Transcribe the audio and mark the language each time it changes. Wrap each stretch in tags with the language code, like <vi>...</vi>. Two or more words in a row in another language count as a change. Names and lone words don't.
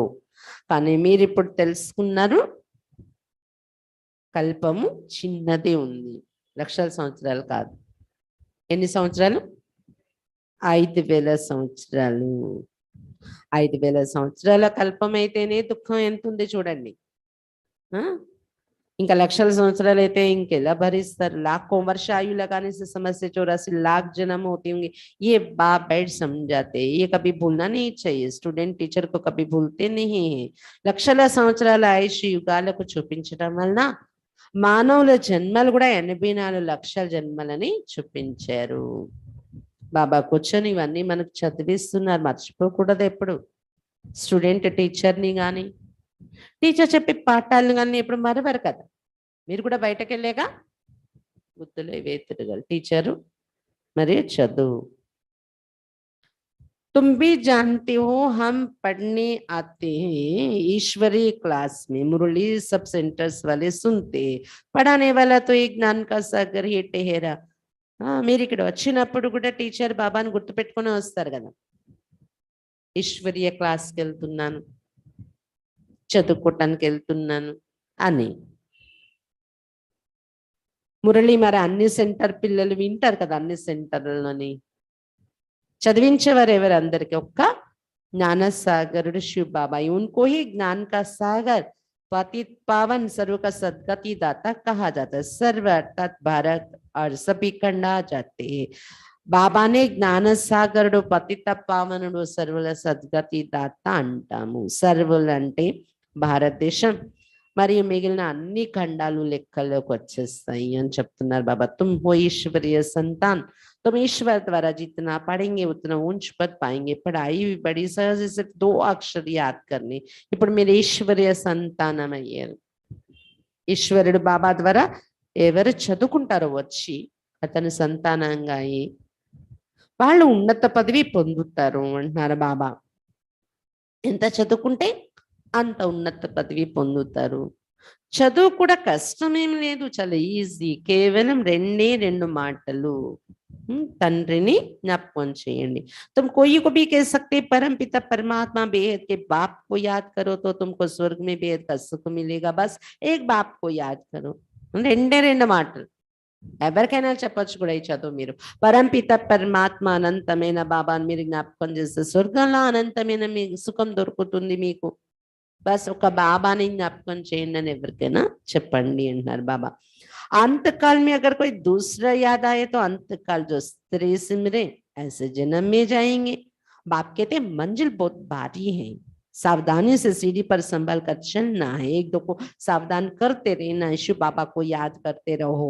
<te>కానీ మీరు ఇప్పుడు తెలుసుకున్నారు కల్పము చిన్నదే ఉంది, లక్షల సంవత్సరాలు కాదు. ఎన్ని సంవత్సరాలు? 5,000 సంవత్సరాలు. 5,000 సంవత్సరాల కల్పం అయితేనే దుఃఖం ఎంత ఉంది చూడండి. ఇంకా లక్షల సంవత్సరాలు అయితే ఇంకెలా భరిస్తారు?</te> <hi>लाखों वर्ष आयु लगाने से समझ से 84 लाख जन्म होते होंगे। ये बाप बैठ समझाते, ये कभी भूलना नहीं चाहिए,</hi> <en>student teacher</en> <hi>को कभी भूलते नहीं है।</hi> <te>లక్షల సంవత్సరాల ఆయుష్ యుగాలకు చూపించడం వలన మానవుల జన్మలు కూడా 84 లక్షల జన్మలని చూపించారు. బాబా కూర్చొని ఇవన్నీ మనకు చదివిస్తున్నారు, మర్చిపోకూడదు ఎప్పుడు. స్టూడెంట్ టీచర్ని కానీ, టీచర్ చెప్పే పాఠాలను కానీ ఎప్పుడు మరవరు కదా. మీరు కూడా బయటకు వెళ్ళాక బుద్ధులు ఇవే తిరగాలి, టీచరు మరి చదువు.</te> <hi>तुम भी जानते हो हम पढ़ने आते हैं ईश्वरीय क्लास में, मुरली सब सेंटर्स वाले सुनते, पढ़ाने वाला तो एक ज्ञान का सागर ही ठहरा.</hi> <te>మీరు ఇక్కడ వచ్చినప్పుడు కూడా టీచర్ బాబాని గుర్తుపెట్టుకుని వస్తారు కదా. ఈశ్వరీయ క్లాస్కి వెళ్తున్నాను, చదువుకోవటానికి వెళ్తున్నాను అని. మురళి మరి అన్ని సెంటర్ పిల్లలు వింటారు కదా, అన్ని సెంటర్లని చదివించేవారు ఎవరు? అందరికి ఒక్క జ్ఞానసాగరుడు శివ్ బాబా.</te> <hi>उनको ही ज्ञान का सागर पतित पावन सर्व का सदगति दाता कहा जाता है. सर्व अर्थात भारत और सभी खंड आ जाते हैं.</hi> <te>బాబానే జ్ఞానసాగరుడు, పతిత పావనుడు, సర్వుల సద్గతి దాత అంటాము. సర్వులు అంటే భారతదేశం మరియు మిగిలిన అన్ని ఖండాలు లెక్కల్లోకి వచ్చేస్తాయి అని చెప్తున్నారు బాబా.</te> <hi>तुम हो ईश्वरीय संतान, तुम ईश्वर द्वारा जितना पढ़ेंगे उतना ऊंच पद पाएंगे. पढ़ाई भी बड़ी सहज, सिर्फ 2 अक्षर याद करने.</hi> <te>ఇప్పుడు మీరు ఈశ్వరీయ సంతానం అయ్యారు. ఈశ్వరుడు బాబా ద్వారా ఎవరు చదువుకుంటారో వచ్చి అతని సంతానంగా అయ్యి వాళ్ళు ఉన్నత పదవి పొందుతారు అంటున్నారు బాబా. ఎంత చదువుకుంటే అంత ఉన్నత పదవి పొందుతారు. చదువు కూడా కష్టమేం లేదు, చాలా ఈజీ. కేవలం 2 మాటలు. తండ్రిని జ్ఞాపకం చేయండి.</te> <hi>तुम कोई को भी कह सकते परम पिता परमात्मा बेहद के बाप को याद करो तो तुमको स्वर्ग में बेहद का सुख मिलेगा. बस एक बाप को याद करो. 2 మాటలు.</hi> <te>ఎవరికైనా చెప్పొచ్చు కూడా ఈ చదువు. మీరు పరంపిత పరమాత్మ అనంతమైన బాబాని మీరు జ్ఞాపకం చేస్తే స్వర్గంలో అనంతమైన మీకు సుఖం దొరుకుతుంది మీకు. బస్ ఒక బాబాని జ్ఞాపకం చేయండి అని ఎవరికైనా చెప్పండి అంటున్నారు బాబా.</te> <hi>अंतकाल में अगर कोई दूसरा याद आए तो अंतकाल जो स्त्री सिमरे ऐसे जन्म में जाएंगे. बाप कहते मंजिल बहुत भारी है, सावधानी से सीढ़ी पर संभल कर चलना है. 1-2 को सावधान करते रहना है, शिव बाबा को याद करते रहो.</hi>